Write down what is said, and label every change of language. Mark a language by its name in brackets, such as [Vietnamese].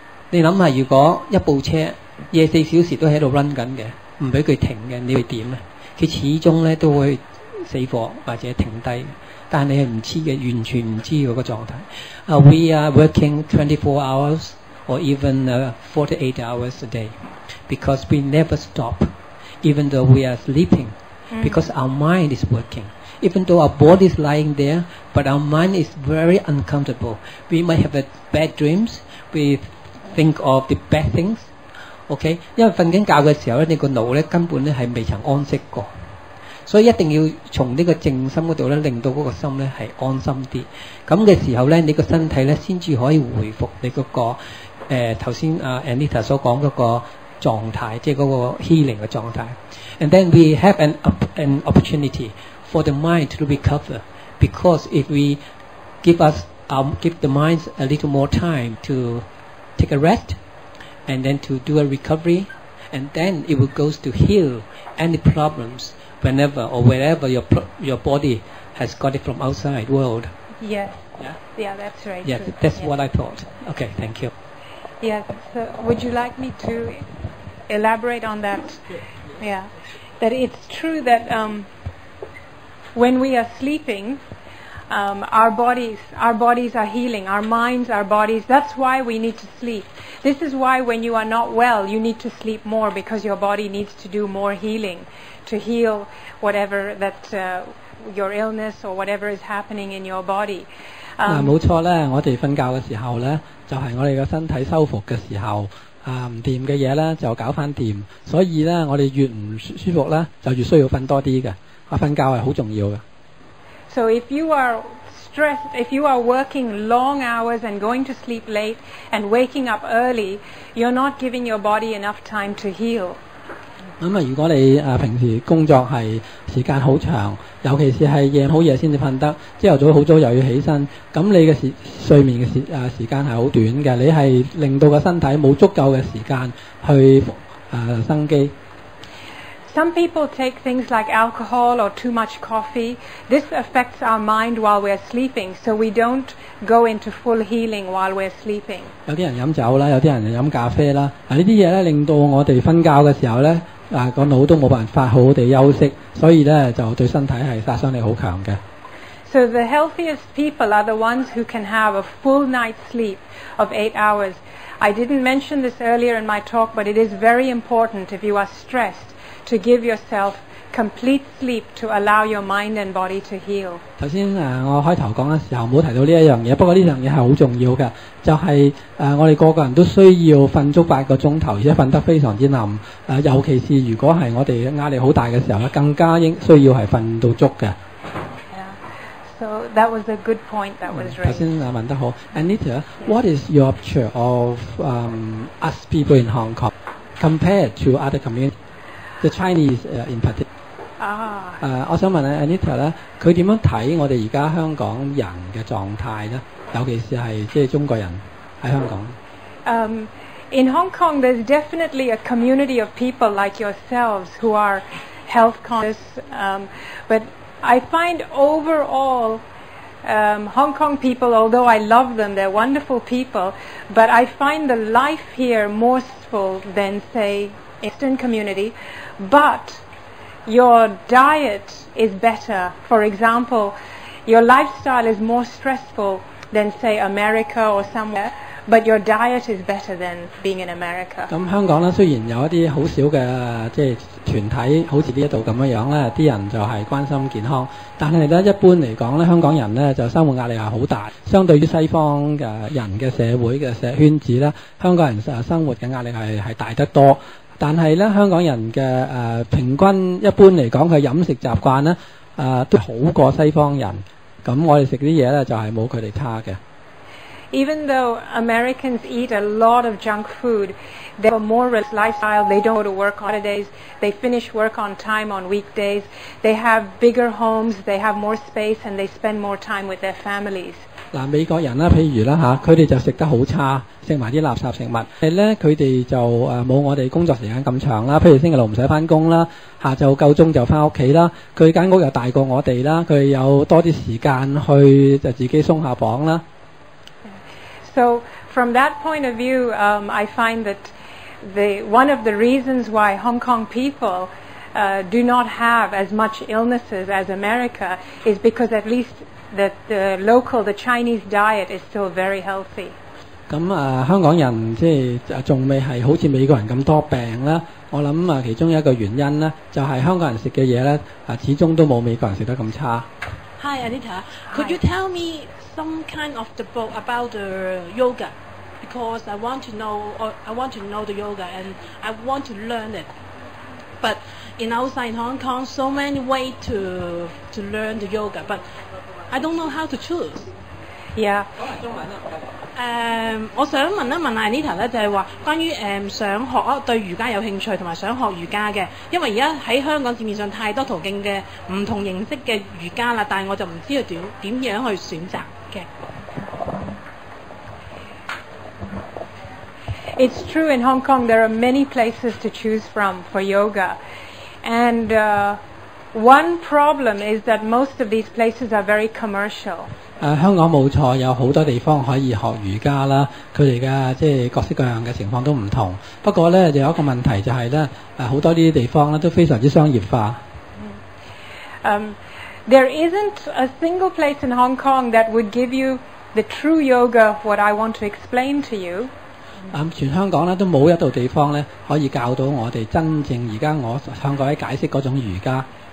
[Cantonese] 你諗下，如果一部車24小時都喺度 run 緊嘅，唔俾佢停嘅，你會點咧？佢始終咧都會死火或者停低。但係你係唔知嘅，完全唔知嗰個狀態。 [English] We are working 24 hours or even 48 hours a day because we never stop, even though we are sleeping, because our mind is working. Even though our body is lying there, but our mind is very uncomfortable. We might have bad dreams. We think of the bad things. OK， 因為瞓緊覺嘅時候咧，你個腦咧根本咧係未曾安息過。所以一定要從呢個靜心嗰度咧，令到嗰個心咧係安心啲。咁嘅時候咧，你個身體咧先至可以回復你嗰個頭先Anita 所講嗰個狀態，即係嗰個 healing 嘅狀態。 And then we have an opportunity for the mind to recover, because if we give the mind a little more time to take a rest, and then to do a recovery, and then it will go to heal any problems. Whenever or wherever your body has got it from outside world. Yes. Yeah, that's right. Yes, true. that's yes. what I thought. Okay, thank you. Yes. So would you like me to elaborate on that? Yeah. That it's true that when we are sleeping, our bodies are healing, our minds, our bodies. That's why we need to sleep. This is why when you are not well, you need to sleep more, because your body needs to do more healing, to heal whatever that your illness or whatever is happening in your body. [Cantonese] 冇錯咧，我哋瞓覺嘅時候咧，就係我哋嘅身體修復嘅時候，唔掂嘅嘢咧就搞翻掂。所以咧，我哋越唔舒服咧，就越需要瞓多啲嘅。瞓覺係好重要嘅。 [English] So if you are stressed, if you are working long hours and going to sleep late and waking up early, you're not giving your body enough time to heal. [Cantonese] 咁如果你平時工作係時間好長，尤其是係夜好夜先至瞓得，朝頭早好早又要起身，咁你嘅睡眠嘅時間係好短嘅，你係令到個身體冇足夠嘅時間去生機。 [English] Some people take things like alcohol or too much coffee. This affects our mind while we're sleeping, so we don't go into full healing while we're sleeping. [Cantonese] 有啲人飲酒啦，有啲人飲咖啡啦。呢啲嘢咧令到我哋瞓覺嘅時候咧，個腦都冇辦法好好地休息，所以咧就對身體係殺傷力好強嘅。 [English] So the healthiest people are the ones who can have a full night's sleep of 8 hours. I didn't mention this earlier in my talk, but it is very important if you are stressed to give yourself complete sleep to allow your mind and body to heal. [Cantonese] 頭先我開頭講嘅時候冇提到呢一樣嘢，不過呢樣嘢係好重要嘅，就係我哋個個人都需要瞓足8個鐘頭，而且瞓得非常之冧。尤其是如果係我哋壓力好大嘅時候咧，更加需要係瞓到足嘅。 [English] So that was a good point that was raised. [Cantonese] 頭先問得好 [English] ，Anita, what is your picture of us people in Hong Kong compared to other communities, the Chinese in particular? [Cantonese] 我想問Anita 咧，佢點樣睇我哋而家香港人嘅狀態咧？尤其是係即係中國人喺香港。 [English] In Hong Kong, there's definitely a community of people like yourselves who are health conscious, but I find overall Hong Kong people, although I love them, they're wonderful people, but I find the life here more stressful than, say, Eastern community. But your diet is better. For example, your lifestyle is more stressful than, say, America or somewhere, but your diet is better than being in America. [Cantonese] 咁香港咧，雖然有一啲好少嘅即係團體，好似呢一度咁樣咧，啲人就係關心健康，但係咧一般嚟講咧，香港人咧就生活壓力係好大，相對於西方嘅人嘅社會嘅圈子咧，香港人生活嘅壓力係大得多。但係咧，香港人嘅平均一般嚟講，佢飲食習慣咧都好過西方人。咁我哋食啲嘢咧就係冇佢哋差嘅。 [English] Even though Americans eat a lot of junk food, they have a more relaxed lifestyle. They don't go to work on holidays. They finish work on time on weekdays. They have bigger homes. They have more space, and they spend more time with their families. [Cantonese] 美國人啦，譬如啦佢哋就食得好差，食埋啲垃圾食物。但係咧，佢哋就冇我哋工作時間咁長啦。譬如星期六唔使返工啦，下晝夠鐘就返屋企啦。佢間屋又大過我哋啦，佢有多啲時間去就自己鬆下綁啦。 [English] So from that point of view, I find that one of the reasons why Hong Kong people do not have as much illnesses as America is because at least the Chinese diet is still very healthy. [Cantonese] 咁香港人即係仲未係好似美國人咁多病啦。我諗其中一個原因咧，就係香港人食嘅嘢咧始終都冇美國人食得咁差。 [English] Hi Anita, could you tell me some kind of the book about the yoga? Because I want to know the yoga and I want to learn it. But in outside Hong Kong, so many ways to learn the yoga, but I don't know how to choose. Yeah. [Cantonese] 我想問一問 Anita 咧，就係話關於想學對瑜伽有興趣同埋想學瑜伽嘅，因為而家喺香港市面上太多途徑嘅唔同形式嘅瑜伽啦，但係我就唔知道點樣去選擇嘅。 [English] It's true in Hong Kong there are many places to choose from for yoga, and one problem is that most of these places are very commercial. [Cantonese] 香港冇錯，有好多地方可以學瑜伽啦，佢哋嘅即係各式各樣嘅情況都唔同。不過咧，就有一個問題就係咧，好多呢啲地方咧都非常之商業化。 [English] There isn't a single place in Hong Kong that would give you the true yoga what I want to explain to you. [Cantonese] 全香港咧都冇一度地方咧可以教到我哋真正而家我向各位解釋嗰種瑜伽。